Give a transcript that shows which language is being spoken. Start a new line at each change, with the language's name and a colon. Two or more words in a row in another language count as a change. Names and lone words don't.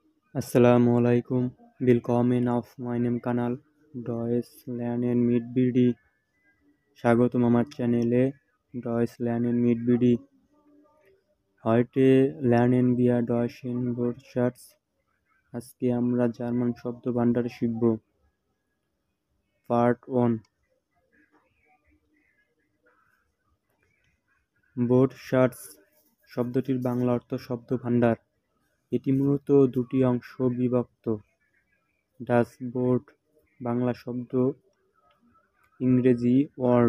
Arabic: السلام عليكم.
German: Willkommen auf meinem Kanal Deutsch Lernen mit BD.
Bangla: স্বাগতম আমার চ্যানেলে Deutsch Lernen mit BD.
German: Heute lernen wir deutschen Wortschatz.
Bangla: আজকে আমরা জার্মান শব্দ ভান্ডার শিখব। পার্ট 1। Wortschatz শব্দটির বাংলা অর্থ শব্দ ভান্ডার। এটি মূলত দুটি অংশ বিভক্ত। ডাচ বোর্ড বাংলা শব্দ, ইংরেজি ওয়ার্ড।